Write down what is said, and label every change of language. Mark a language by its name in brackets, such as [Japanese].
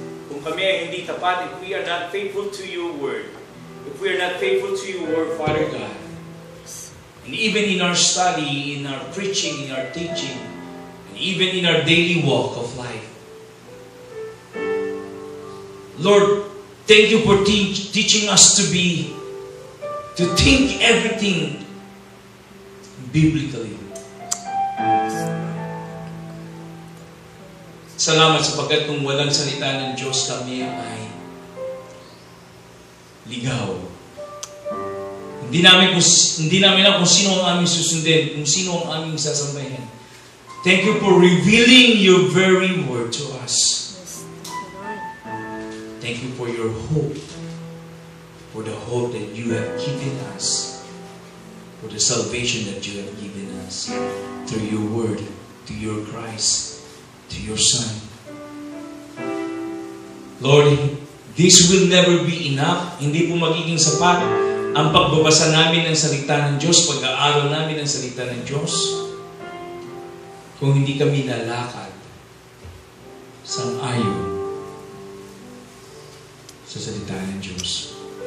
[Filipino] Kung kami ay hindi tapat, [English] if we are not faithful to your word, if we are not faithful to your word, Father God, and even in our study, in our preaching, in our teaching, and even in our daily walk of life, Lord, thank you for teaching us to think everything biblically. [Filipino] Salamat sapagkat kung walang salita ng Diyos, kami ay ligaw. Hindi namin alam kung sino ang aming susundin, kung sino ang aming sasambahin. [English] Thank you for revealing your very word to us. Thank you for your hope. For the hope that you have given us, for the salvation that you have given us, through your word, to your Christ, to your Son. Lord, this will never be enough. [Filipino] Hindi po magiging sapat ang pagbabasa namin ng salita ng Diyos, pag-aaral namin ng salita ng Diyos, kung hindi kami lalakad sang-ayon sa salita ng Diyos.